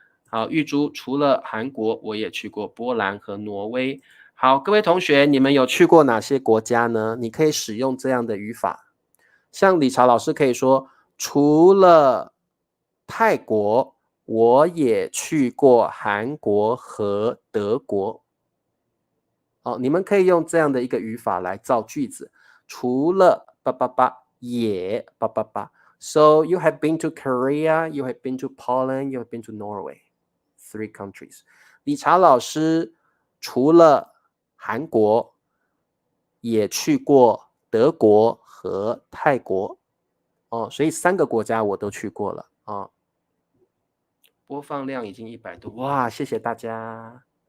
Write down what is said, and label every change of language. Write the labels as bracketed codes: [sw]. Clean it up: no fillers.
[zh] 好玉珠除了韩国我也去过波兰和挪威。好，各位同学，你们有去过哪些国家呢？你可以使用这样的语法，像理查老师可以说，除了泰国，我也去过韩国和德国。哦，你们可以用这样的一个语法来造句子，除了也 [en] So you have been to Korea, you have been to Poland, you have been to Norway, 3 countries. [zh] 理查老师除了韩国也去过德国和泰国哦，所以3个国家我都去过了哦。播放量已经100多，哇，谢谢大家。